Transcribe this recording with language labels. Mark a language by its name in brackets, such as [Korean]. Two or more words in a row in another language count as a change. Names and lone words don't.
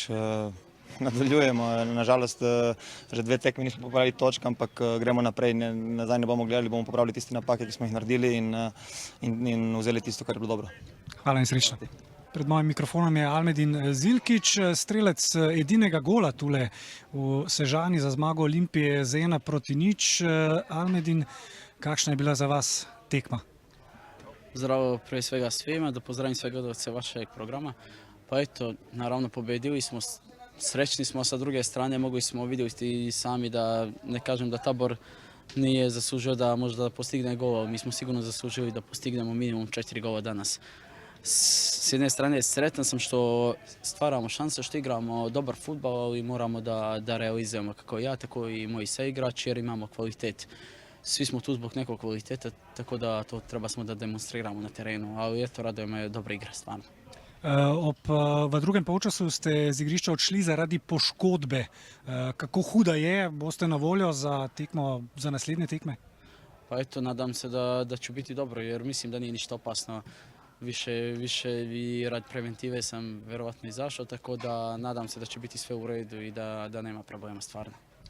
[Slovenian] Nadaljujemo, nažalost že 2 tekmi nismo popravili točk, ampak gremo naprej, nazaj ne bomo gledali, bomo popravili tiste napake, ki smo jih naredili in vzeli tisto, kar je bilo dobro. Hvala in srečno. Pred mojim mikrofonom je Almedin Zilkić, strelec edinega gola tule v Sežani za zmago Olimpije z 1-0. Almedin, kakšna je bila za vas tekma? [Bosnian] Zdravo prije svega svima, da pozdravim sve gledalce vašeg programa. Pa eto, naravno pobedili smo, srećni smo, sa druge strane mogli smo vidjeti i sami da, ne kažem da Tabor nije zaslužio da možda postigne gola, mi smo sigurno zaslužili da postignemo minimum 4 gola danas. S jedne strane sretan sam što stvaramo šanse, što igramo dobar fudbal, ali moramo da realizujemo kako ja, tako i moji saigrači jer imamo kvalitet. Svi smo tu zbog nekog kvaliteta, tako da to treba smo da demonstriramo na terenu, ali eto, raduje me dobra igra, stvarno. [Slovenian] V drugem polčasu ste z igrišča odšli zaradi poškodbe. Kako huda je? Boste na voljo za tekmo, za naslednje tekme? [Bosnian] Pa eto, nadam se da ću biti dobro, jer mislim da nije ništa opasno. Više i rad preventive sam vjerovatno izašao, tako da nadam se da će biti sve u redu i da nema problema stvarno.